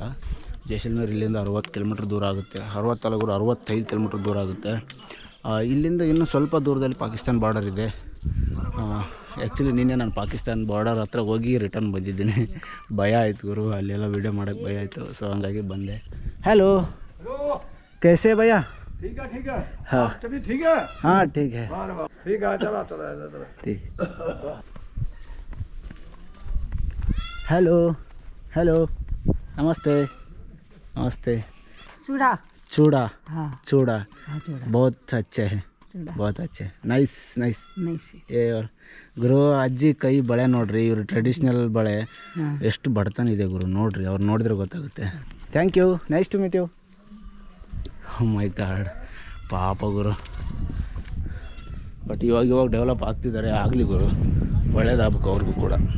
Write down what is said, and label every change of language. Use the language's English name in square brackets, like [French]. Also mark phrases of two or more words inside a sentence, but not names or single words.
[Kannada] ಜೈಸಲ್ಮೇರ್ ಇಲ್ಲಿಂದ 60 ಕಿಲೋಮೀಟ್ರ್ ದೂರ ಆಗುತ್ತೆ. 65 ಕಿಲೋಮೀಟ್ರ್ ದೂರ ಆಗುತ್ತೆ. ಇಲ್ಲಿಂದ ಇನ್ನೂ ಸ್ವಲ್ಪ ದೂರದಲ್ಲಿ ಪಾಕಿಸ್ತಾನ ಬಾರ್ಡರ್ ಇದೆ. ಆ್ಯಕ್ಚುಲಿ ನಿನ್ನೆ ನಾನು ಪಾಕಿಸ್ತಾನ ಬಾರ್ಡರ್ ಹತ್ರ ಹೋಗಿ ರಿಟರ್ನ್ ಬಂದಿದ್ದೀನಿ. ಭಯ ಆಯಿತು ಗುರು, ಅಲ್ಲೆಲ್ಲ ವೀಡಿಯೋ ಮಾಡೋಕ್ಕೆ ಭಯ ಆಯಿತು. ಸೊ ಹಂಗಾಗಿ ಬಂದೆ. ಹಲೋ, [Hindi] कैसे भैया? ठीक है. हाँ तभी ठीक है. हाँ ठीक है. ठीक है, चला. ठीक. [English] hello hello, [Hindi] नमस्ते नमस्ते. चूड़ा. चूड़ा. हाँ चूड़ा हाँ, चूड़ा बहुत अच्छे हैं, चूड़ा बहुत अच्छे. [English] nice nice. [Hindi] नहीं से. [Kannada] ಏ ಗುರು, ಅಜ್ಜಿ ಕೈ ಬಳೆ ನೋಡ್ರಿ, ಇವರು ಟ್ರೆಡಿಷ್ನಲ್ ಬಳೆ. ಎಷ್ಟು ಬಡತನ ಇದೆ ಗುರು, ನೋಡ್ರಿ. ಅವ್ರು ನೋಡಿದ್ರೆ ಗೊತ್ತಾಗುತ್ತೆ. [English] thank you, nice to meet you. oh my god, [Kannada] ಪಾಪ ಗುರು. ಬಟ್ ಇವಾಗ ಡೆವಲಪ್ ಆಗ್ತಿದ್ದಾರೆ. ಆಗಲಿ ಗುರು, ಒಳ್ಳೇದಾಗಬೇಕು ಅವ್ರಿಗೂ ಕೂಡ.